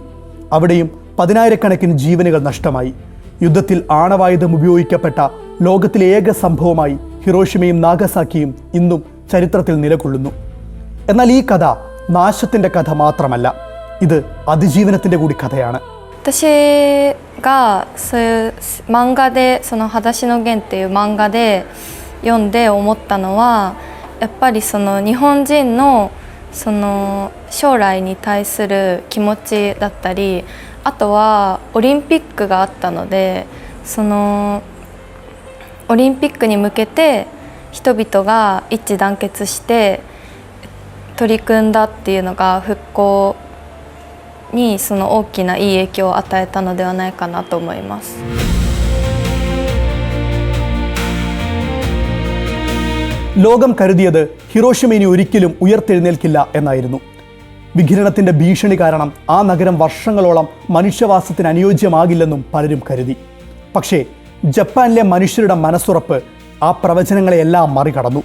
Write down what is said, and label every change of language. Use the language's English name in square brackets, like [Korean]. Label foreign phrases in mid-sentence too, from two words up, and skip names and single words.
[Malayalam] അവിടെയും 10,000 ജീവനുകൾ നഷ്ടമായി. യുദ്ധത്തിൽ ആണവായുധം ഉപയോഗിക്കപ്പെട്ട ലോകത്തിലെ ഏക സംഭവമായി ഹിരോഷിമയും നാഗസാക്കിയും ഇന്നും ചരിത്രത്തിൽ നിലകൊള്ളുന്നു. എന്നാൽ ഈ കഥ നാശത്തിൻ്റെ കഥ മാത്രമല്ല, ഇത് അതിജീവനത്തിൻ്റെ കൂടി കഥയാണ്. [Japanese] 私がそういう漫画でその裸足の弦っていう漫画で読んで思ったのは、やっぱりその日本人のその将来に対する気持ちだったり、あとはオリンピックがあったので、そのオリンピックに向けて人々が一致団結して取り組んだっていうのが復興にその大きないい影響を与えたのではないかなと思います。 [Malayalam] ലോകം കരുതിയത് ഹിരോഷിമ ഇനി ഒരിക്കലും ഉയർത്തെഴുന്നേൽക്കില്ല എന്നായിരുന്നു. വിഘടനത്തിൻ്റെ ഭീഷണി കാരണം ആ നഗരം വർഷങ്ങളോളം മനുഷ്യവാസത്തിന് അനുയോജ്യമാകില്ലെന്നും പലരും കരുതി. പക്ഷേ ജപ്പാനിലെ മനുഷ്യരുടെ മനസ്സുറപ്പ് ആ പ്രവചനങ്ങളെയെല്ലാം മറികടന്നു.